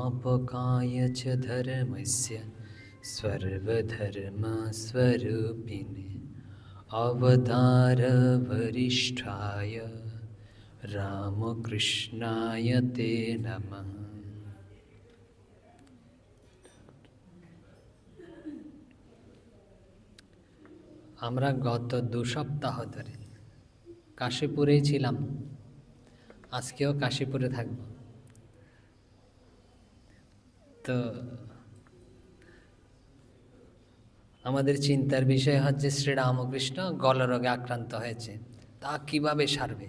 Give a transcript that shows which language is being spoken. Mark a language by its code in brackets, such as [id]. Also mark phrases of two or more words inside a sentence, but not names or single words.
[sa] स्थापकाय च धर्मस्य सर्वधर्मस्वरूपिणे अवतारवरिष्ठाय रामकृष्णाय ते नमः। [bn] আমরা গত 2 সপ্তাহ ধরে কাশীপুরেই ছিলাম, আজকেও কাশীপুরে থাকব। তো আমাদের চিন্তার বিষয় হচ্ছে শ্রীরামকৃষ্ণ গলরোগে আক্রান্ত হয়েছে, তা কিভাবে সারবে।